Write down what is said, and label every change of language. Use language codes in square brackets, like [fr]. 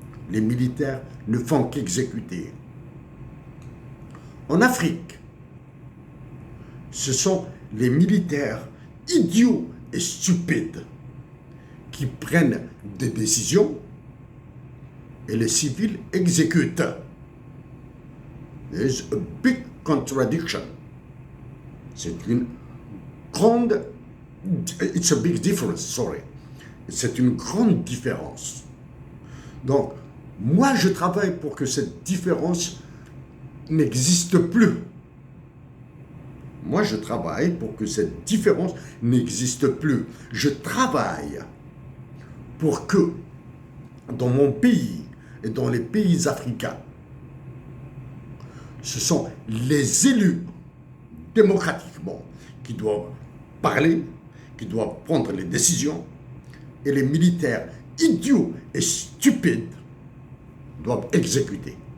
[fr] Les militaires ne font qu'exécuter. En Afrique, ce sont les militaires idiots et stupides qui prennent des décisions et les civils exécutent. [en] There is a big contradiction. [fr] C'est une grande... [en] It's a big difference, sorry. [fr] C'est une grande différence. Donc, moi, je travaille pour que cette différence n'existe plus. Moi, je travaille pour que cette différence n'existe plus. Je travaille pour que, dans mon pays et dans les pays africains, ce sont les élus démocratiquement qui doivent parler, qui doivent prendre les décisions, et les militaires idiots et stupides doivent exécuter.